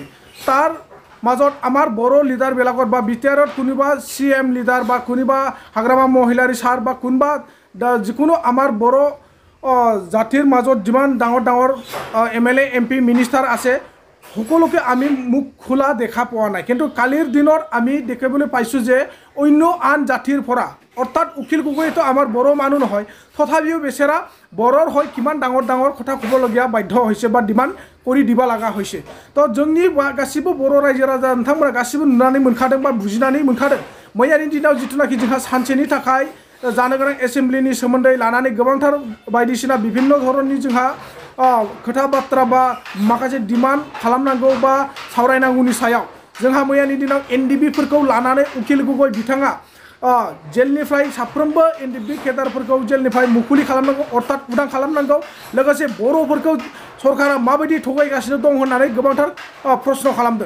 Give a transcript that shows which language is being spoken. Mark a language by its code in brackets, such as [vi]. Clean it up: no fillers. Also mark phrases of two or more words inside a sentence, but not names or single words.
[as] তাৰ মাজত আমাৰ বড়ো লিডাৰবিলাকত বা বিটিআৰত কোনোবা CM লিডাৰ বা কোনোবা হাগ্ৰামা মহিলাৰী ছাৰ বা কোনোবা যিকোনো আমাৰ বড়ো জাতিৰ মাজত যিমান ডাঙৰ ডাঙৰ MLA MP মিনিষ্টাৰ আছে সকলোকে আমি মুখ খোলা দেখা পোৱা নাই। কিন্তু কালিৰ দিনত আমি দেখিবলৈ পাইছোঁ যে অন্য আন জাতিৰ পৰা অৰ্থাৎ উকিল গগৈতো আমাৰ বড়ো মানুহ নহয়, তথাপিও বেচেৰা বড়োৰ হয় কিমান ডাঙৰ ডাঙৰ কথা ক'বলগীয়া বাধ্য হৈছে বা ডিমাণ্ড কৰি দিব লগা হৈছে। [brx] তো जोंनि गासिबो बर' रायजो राजा नोंथांमोना गासिबो नुनानै मोनखादों बा बुजिनानै मोनखादों। मैयानि दिनाव जिथुनाखि जोंहा सानसेनि थाखाय जानो गोनां एसेम्बलिनि सोमोन्दै लानानै गोबांथार बायदिसिना বিভিন্ন धरननि जोंहा खोथा बाथ्रा बा माखासे डिमान्ड खालामनांगौ बा सावरायनांगौनि सायाव जोंहा मैयानि दिनाव NDFBफोरखौ लानानै उकिल गगৈ बिथाङा जेलनिफ्राय साफ्रोमबो NDFB केडारफोरखौ जेलनिफ्राय मुकुलि खालामनांगौ अर्थात उदां खालामनांगौ लोगोसे बर'फोरखौ सरकारा माबायदि थगायगासिनो दं होननानै गोबांथार प्रश्न खालामदों।